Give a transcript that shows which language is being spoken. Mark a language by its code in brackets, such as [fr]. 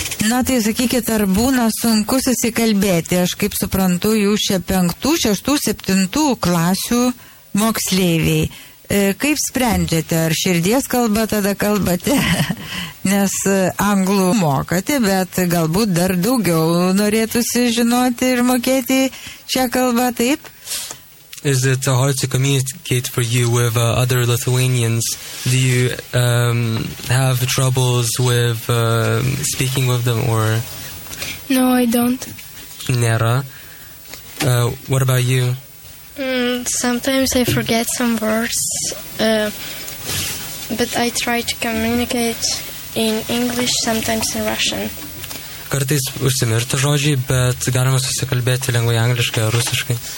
[lt] Na, tai sakykit, ar būna sunku susikalbėti. Aš kaip suprantu, jūs čia 5, 6, 7 klasių moksleiviai. Kaip sprendžiate, ar širdies kalba tada kalbate, nes anglų mokate, bet galbūt dar daugiau norėtųsi žinoti ir mokėti šią kalbą, taip? [en] Is it hard to communicate for you with other Lithuanians? Do you have troubles with speaking with them or? No, I don't. [lt] Nėra. [en] What about you? Sometimes I forget some words, but I try to communicate in English, sometimes in Russian. [lt] Kartais užsimirta žodžiai, bet galima susikalbėti lengvai angliškai ar rusiškai.